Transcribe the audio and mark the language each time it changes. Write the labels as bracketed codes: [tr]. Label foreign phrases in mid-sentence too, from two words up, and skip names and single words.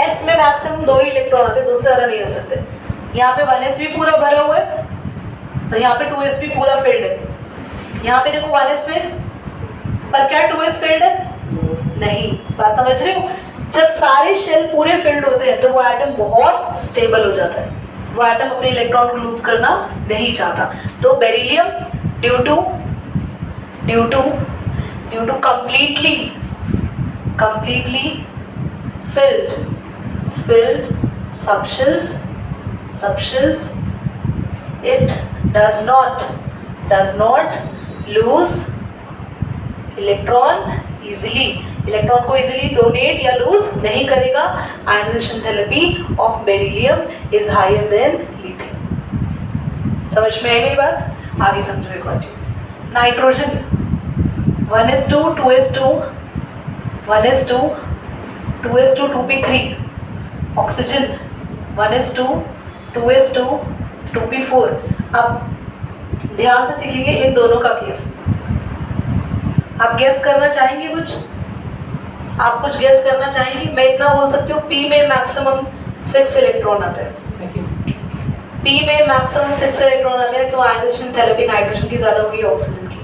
[hi] एस में मैक्सिमम 2 ही इलेक्ट्रॉन आते हैं, 2 से ज्यादा नहीं आ सकते। यहाँ पे 1s भी पूरा भरा हुआ है और यहाँ पे 2s भी पूरा फिल्ड है। यहाँ पे देखो 1s में, पर क्या 2s फिल्ड है? नहीं। बात समझ रहे हो? जब सारे शेल पूरे फिल्ड होते हैं तो वो एटम बहुत स्टेबल हो जाता है, वो एटम अपने इलेक्ट्रॉन को लूज करना नहीं चाहता। [en] तो beryllium due to completely filled subshells, it does not lose electron easily, [hi] इलेक्ट्रॉन को [en] easily donate [hi] या लूज नहीं करेगा। [en] ionization enthalpy of beryllium is higher than lithium. [hi] समझ में आई मेरी बात? आगे समझो एक और चीज। नाइट्रोजन 1s2 2s2 1s2 2s2 2p3, ऑक्सीजन 1s2 2s2 2p4। अब ध्यान से सीखेंगे इन दोनों का केस। आप गेस करना चाहेंगे कुछ? आप कुछ गेस करना चाहेंगे? मैं इतना बोल सकती हूँ, पी में मैक्सिमम 6 इलेक्ट्रॉन आते हैं। पी में मैक्सिमम 6 इलेक्ट्रॉन आते हैं, तो [en] ionization enthalpy [hi] नाइट्रोजन की ज्यादा होगी, ऑक्सीजन की।